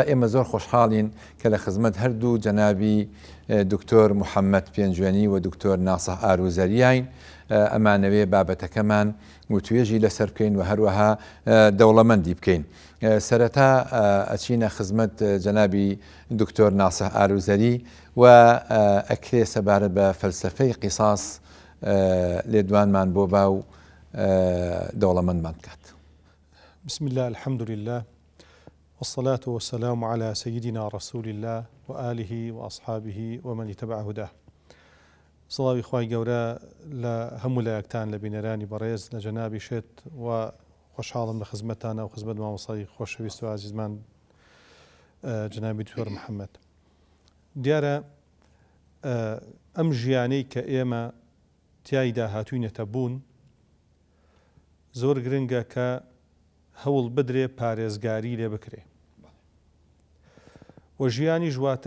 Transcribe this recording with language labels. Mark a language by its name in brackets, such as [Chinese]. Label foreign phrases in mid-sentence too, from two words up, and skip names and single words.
[Central Kurdish] ئێمە زۆر خۆشحاڵین کە لە خزمەت هەردوو جەنابی دکتۆر محەممەد پێنجوێنی و دکتۆر ناسەح ئاروزەریاین ئەمانەوێ بابەتەکەمان وتوێژی لەسەر بکەین و هەروەها دەوڵەمەندی بکەین سەرەتا ئەچینە خزمەت جەنابی دکتۆر ناسەح ئاروزەری و ئەکرێ سەبارەت بە فەلسەفەی قیساس لێدوانمان بۆ باو دەوڵەمەندمان بکات. [Arabic] بسم الله الحمد لله والصلاة والسلام على سيدنا رسول الله وآله وأصحابه ومن اتبع هداه. [Central Kurdish] سڵاوی خوای گەورە لە هەموو لایەکتان لە بینەرانی بەڕێز لە جەنابی شێت و خۆشحاڵم لە خزمەتتانە و خزمەت مامۆستای خۆشەویست و عزیزمان جەنابی دکتۆر محەممەد. دیارە ئەم ژیانەی کە ئێمە تیایدا هاتووینەتە بوون زۆر گرنگە کە هەوڵ بدرێ پارێزگاری لێ بکرێ و ژیانی ژواتە